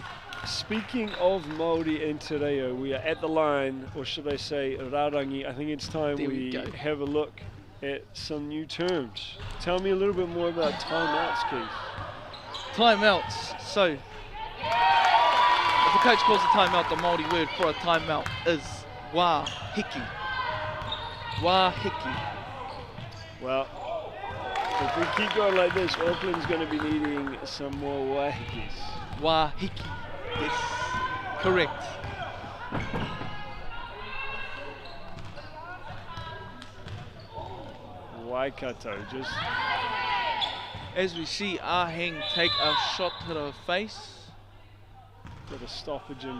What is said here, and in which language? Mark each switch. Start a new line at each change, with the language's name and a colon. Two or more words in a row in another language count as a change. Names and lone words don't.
English: Speaking of Māori and Te Reo, we are at the line, or should I say Rarangi. I think it's time we have a look at some new terms. Tell me a little bit more about timeouts, Keith. Timeouts. So, if the coach calls a timeout, the Māori word for a timeout is
Māori: wā hiki. Wā hiki.
English: Well, if we keep going like this, Auckland's going to be needing some more wahikis.
Māori: Wā hiki.
English: Yes, correct. Waikato just... As we see Aheng take a shot to the face. Got a stoppage in